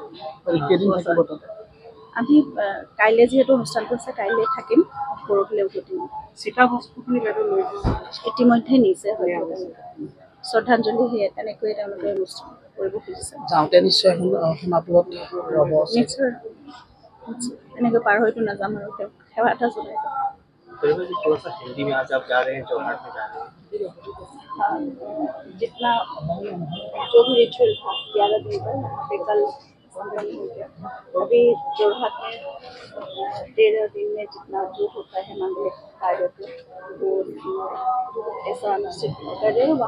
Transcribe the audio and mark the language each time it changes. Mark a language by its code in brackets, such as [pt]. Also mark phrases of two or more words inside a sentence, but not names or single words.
[as] আমি কাইলৈ যিহেতু অনুষ্ঠানটো আছে, কাইলৈ থাকিম, পৰহিলৈ উভতিম। চিঠা বস্তুখিনি ইতিমধ্যে নিছে, শ্ৰদ্ধাঞ্জলি সেয়ে তেনেকৈয়ে তেওঁলোকে অনুষ্ঠান কৰিব খুজিছে। যাওঁতে নিশ্চয় সোণাপুৰত নিশ্চয় এনেকৈ পাৰ হয়তো নাযাম আৰু তেওঁক সেৱা এটা জনাই যাম। [hi] हिंदी में आज आप जा रहे हैं, जोरहाट में जा रहे हैं, जितना जो भी रिचुअल था 11 दिन पर, यहाँ पे कल संपन्न हो गया। अभी जोरहाट में 13 दिन में जितना जो होता है मांगलिक कार्य वो ऐसा अनुष्ठित कर रहे हैं।